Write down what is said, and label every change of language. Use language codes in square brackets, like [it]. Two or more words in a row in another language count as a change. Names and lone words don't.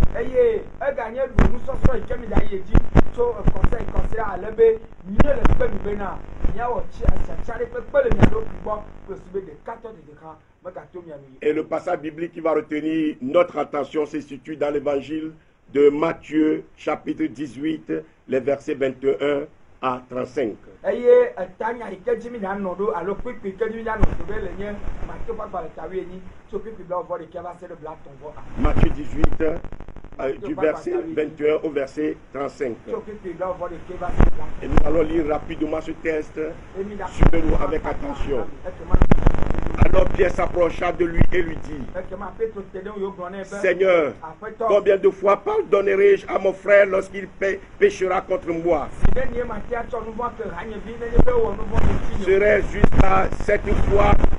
[fr] Et le passage biblique qui va retenir notre attention se situe dans l'évangile de Matthieu, chapitre 18, les versets 21 à 35. [ee] eye etanya ike dzimi na nɔɖo alo kpekpe ike dzimi na nɔɖo be le nye Matthieu ƒe agbalẽ kawi enyi tso kpekpe blauvɔ ɖeka va se ɖe blatɔ̃vɔ a. [fr] Matthieu 18, du verset 21 au verset 35. [ee] Tso kpekpe blauvɔ ɖeka va se ɖe blatɔ̃vɔ. [fr] Et nous allons lire rapidement ce texte. Suivez-nous avec attention. Alors Pierre s'approcha de lui et lui dit, Seigneur, combien de fois pardonnerai-je à mon frère lorsqu'il péchera contre moi? Serait jusqu'à 7 fois?